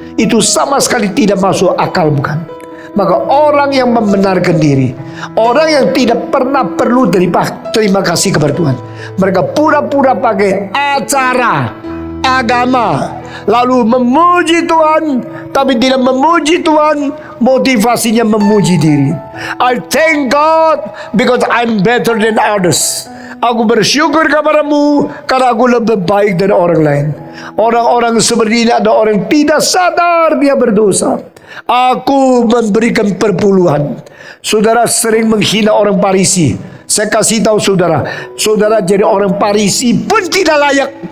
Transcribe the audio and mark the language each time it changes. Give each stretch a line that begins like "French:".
Indonesian: Itu sama sekali tidak masuk akal, bukan? Maka orang yang membenarkan diri, orang yang tidak pernah perlu terima kasih kepada Tuhan, mereka pura-pura pakai acara agama, lalu memuji Tuhan, tapi tidak memuji Tuhan, motivasinya memuji diri.
English: I thank God because I'm better than others.
Indonesian: Aku bersyukur kepadamu karena aku lebih baik dari orang lain. Orang-orang seperti ini ada orang tidak sadar dia berdosa. Aku memberikan perpuluhan. Saudara sering menghina orang Farisi. Saya kasih tahu saudara, saudara jadi orang Farisi pun tidak layak.